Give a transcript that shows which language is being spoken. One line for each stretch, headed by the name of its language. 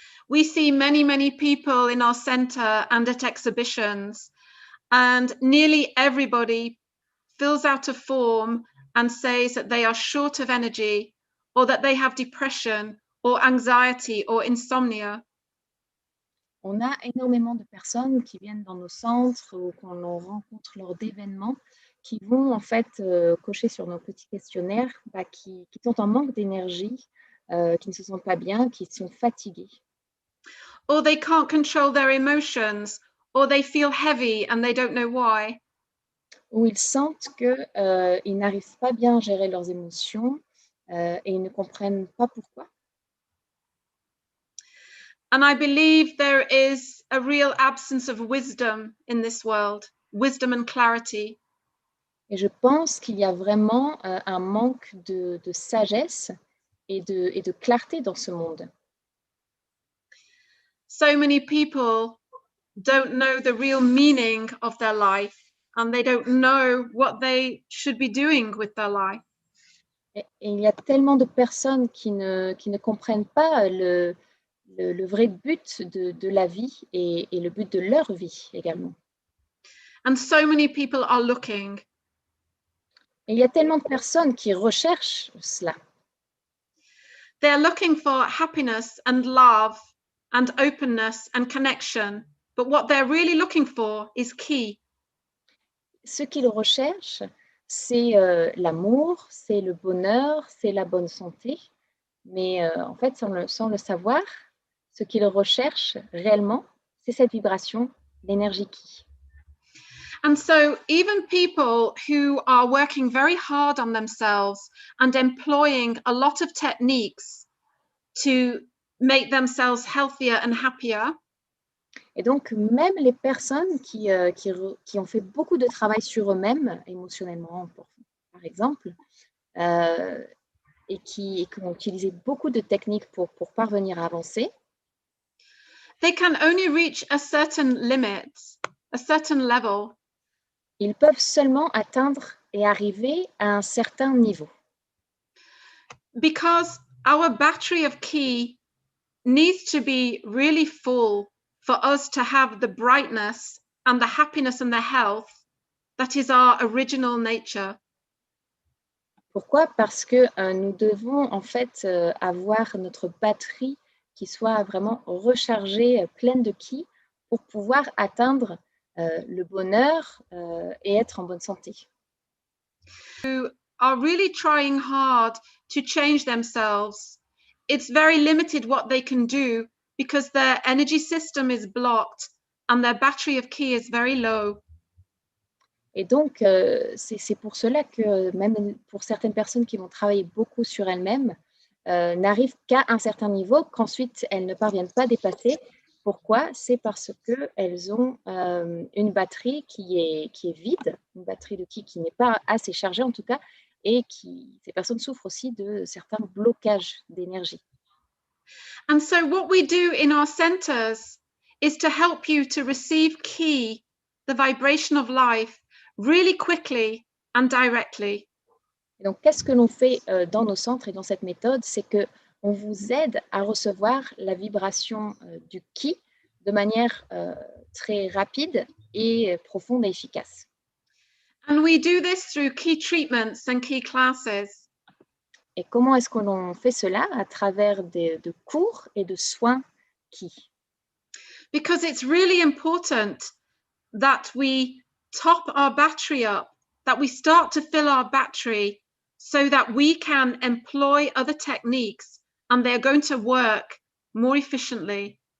English: We see many, many people in our center and at exhibitions, and nearly everybody fills out a form and says that they are short of energy, or that they have depression or anxiety or insomnia.
French: On a énormément de personnes qui viennent dans nos centres ou qu'on rencontre lors d'événements qui vont en fait cocher sur nos petits questionnaires qui sont en manque d'énergie, qui ne se sentent pas bien, qui sont fatigués.
English: Or they can't control their emotions, or they feel heavy and they don't know why.
French: Ou ils sentent qu'ils n'arrivent pas bien à gérer leurs émotions et ils ne comprennent pas pourquoi.
English: And I believe there is a real absence of wisdom in this world, wisdom and clarity.
French: Et je pense qu'il y a vraiment un manque de sagesse et de clarté dans ce monde.
English: So many people don't know the real meaning of their life, and they don't know what they should be doing with their life.
French: Et il y a tellement de personnes qui ne comprennent pas le vrai but de la vie et le but de leur vie également.
English: And so many people are looking.
French: Et il y a tellement de personnes qui recherchent cela.
English: They're looking for happiness and love and openness and connection, but what they're really looking for is ki.
French: Ce qu'ils recherchent, c'est l'amour, c'est le bonheur, c'est la bonne santé. Mais en fait, sans le savoir, ce qu'ils recherchent réellement, c'est cette vibration, l'énergie ki.
English: And so even people who are working very hard on themselves and employing a lot of techniques to make themselves healthier and happier.
French: Et donc, même les personnes qui ont fait beaucoup de travail sur eux-mêmes, émotionnellement, par exemple, et qui ont utilisé beaucoup de techniques pour parvenir à avancer,
English: they can only reach a certain limit, a certain level.
French: Ils peuvent seulement atteindre et arriver à un certain niveau.
English: Because our battery of ki needs to be really full for us to have the brightness and the happiness and the health that is our original nature.
French: Pourquoi? Parce que nous devons en fait avoir notre batterie qui soit vraiment rechargée, pleine de ki, pour pouvoir atteindre le bonheur et être en bonne santé.
English: Who are really trying hard to change themselves, it's very limited what they can do because their energy system is blocked and their battery of ki is very low.
French: Et donc, c'est pour cela que même pour certaines personnes qui vont travailler beaucoup sur elles-mêmes, n'arrivent qu'à un certain niveau qu'ensuite elles ne parviennent pas à dépasser. Pourquoi? C'est parce qu'elles ont une batterie qui est vide, une batterie de ki qui n'est pas assez chargée en tout cas, et ces personnes souffrent aussi de certains blocages d'énergie.
English: And so what we do in our centers is to help you to receive ki, the vibration of life, really quickly and directly.
French: Et donc, qu'est-ce que l'on fait dans nos centres et dans cette méthode? C'est qu'on vous aide à recevoir la vibration du ki de manière très rapide et profonde et efficace.
English: And we do this through ki treatments and ki classes.
French: Et comment est-ce que l'on fait cela? À travers de cours et de soins ki.
English: Because it's really important that we top our battery up, that we start to fill our battery so that we can employ other techniques and they're going to work more efficiently.